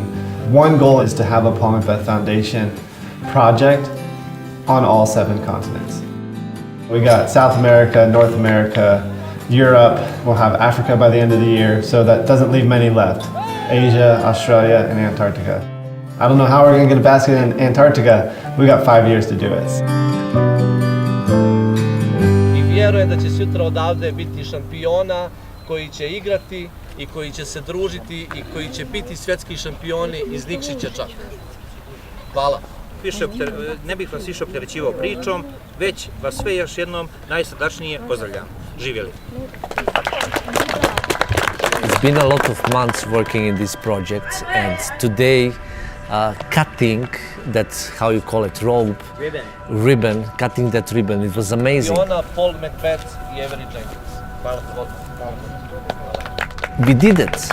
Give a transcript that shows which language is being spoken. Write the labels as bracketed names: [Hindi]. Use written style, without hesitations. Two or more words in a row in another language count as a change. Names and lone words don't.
[English] One goal is to have a Paul McBeth Foundation project on all 7 continents. We got South America, North America, Europe, we'll have Africa by the end of the year, so that doesn't leave many left. Asia, Australia, and Antarctica. I don't know how we're gonna get a basket in Antarctica. We got 5 years to do it. [Serbian] I vjerujem da će sutra odavde biti šampiona koji će igrati i koji će se družiti i koji će biti svjetski šampioni iz Nikšića čak. Hvala. Ne bih vas više opterećivao pričom, već vas sve još jednom najsrdačnije pozdravljam. Živjeli! [English] It's been a lot of months working in this project, and today cutting that, how you call it, rope, ribbon, cutting that ribbon, it was amazing. [Serbian] Paul McBeth i Avery Jenkins. Hvala te. [English] We did it.